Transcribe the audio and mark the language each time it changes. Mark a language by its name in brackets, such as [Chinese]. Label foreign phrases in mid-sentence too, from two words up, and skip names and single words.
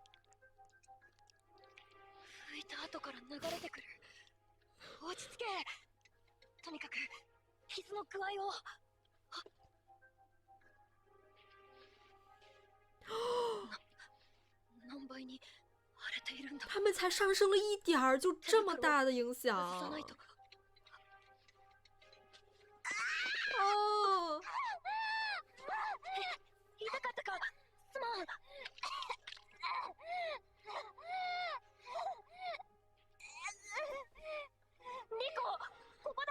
[Japanese] 拭いた後から流れてくる。落ち着け。とにかく傷の具合を。何倍に腫れているんだ。 [Chinese] 他们才上升了一点儿，就这么大的影响。 [Japanese] 外さないと。哦，痛かったか。すまん。リコ、ここだ。